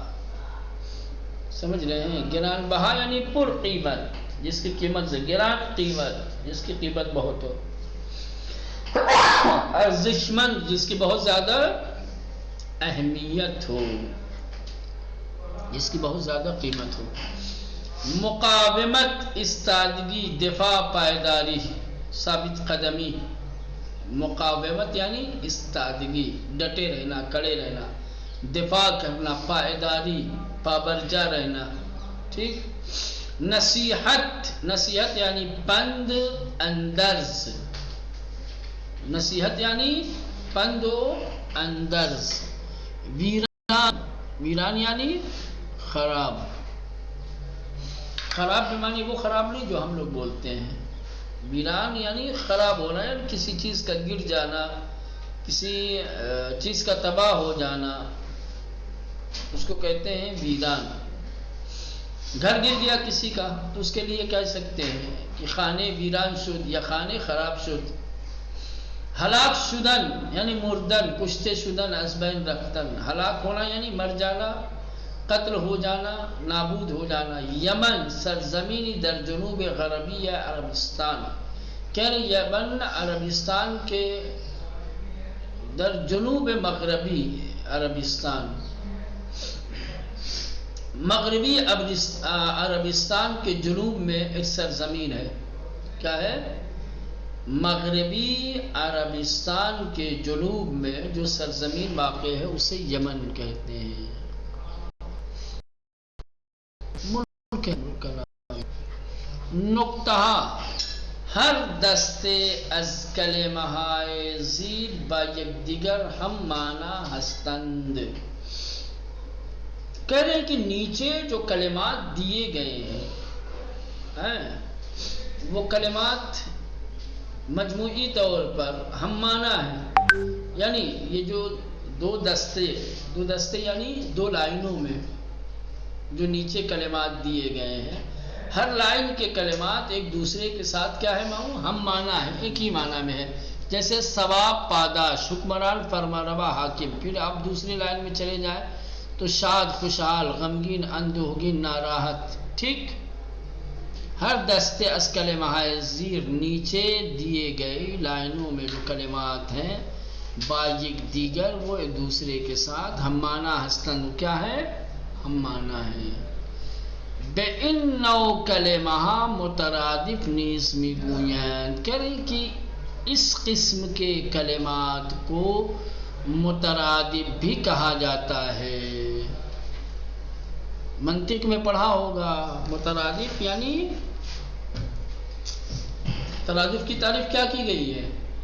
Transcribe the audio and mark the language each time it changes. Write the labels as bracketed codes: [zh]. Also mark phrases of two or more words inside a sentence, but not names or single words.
[ur] سمجھ رہے ہیں؟ گران بہا یعنی پر قیمت، جس کی قیمت سے گران قیمت، جس کی قیمت بہت ہو. ارزش مند، جس کی بہت زیادہ اہمیت ہو، جس کی بہت زیادہ قیمت ہو. [fa] مقاومت، استادگی، دفاع، پائیداری، ثابت قدمی. [ur] مقاومت یعنی استادگی، ڈٹے رہنا، کڑے رہنا. دفاع کرنا، پائیداری، پابرجا رہنا. ٹھیک. نصیحت، نصیحت یعنی [fa] پند اندرز. [ur] نصیحت یعنی [fa] پند و اندرز. [ur] ویران، ویران یعنی خراب. خراب بمعنی وہ خراب نہیں جو ہم لوگ بولتے ہیں. ویران یعنی خراب ہونا، یعنی کسی چیز کا گر جانا، کسی چیز کا تباہ ہو جانا، اس کو کہتے ہیں ویران. گھر گر گیا کسی کا تو اس کے لیے کہہ سکتے ہیں کہ [fa] خانے ویران شد یا خانے خراب شد. ہلاک شدن یعنی مردن، کشتے شدن از بین رفتن. [ur] ہلاک ہونا یعنی مر جانا، قتل ہو جانا، نابود ہو جانا. [fa] یمن سرزمینی در جنوب غربی عربستان. [ur] کہہ رہے یمن عربستان کے [fa] در جنوب مغربی عربستان، [ur] مغربی عربستان کے جنوب میں ایک سرزمین ہے. کیا ہے؟ مغربی عربستان کے جنوب میں جو سرزمین واقع ہے اسے یمن کہتے ہیں. ملک کا نام. [fa] نقطہ، ہر دستے از کلمہائے زیر با یکدیگر ہم معنی ہستند. [ur] کہہ رہے ہیں کہ نیچے جو کلمات دیے گئے ہیں وہ کلمات مجموعی طور پر ہم معنی ہیں. یعنی یہ جو دو دستے یعنی دو لائنوں میں جو نیچے کلمات دیے گئے ہیں، ہر لائن کے کلمات ایک دوسرے کے ساتھ کیا ہے معلوم؟ ہم معنی ہے، ایک ہی معنی میں ہے. جیسے ثواب، پاداش، حکمران، فرمانروا، حاکم. پھر آپ دوسری لائن میں چلے جائیں تو شاد، خوشحال، غمگین، اندوہگین، ناراحت. ٹھیک. [fa] ہر دستے از کلمہ زیر، [ur] نیچے دیے گئے لائنوں میں جو کلمات ہیں، [fa] با یک دیگر، [ur] وہ ایک دوسرے کے ساتھ [fa] ہم معنی ہستند. [ur] کیا ہے؟ ہم معنی ہیں. [fa] بے ان نو کلمہ مترادف نیز میگویند. [ur] کہہ رہے کہ اس قسم کے کلمات کو مترادف بھی کہا جاتا ہے. منطق میں پڑھا ہوگا مترادف یعنی، ترادف کی تعریف کیا کی گئی ہے؟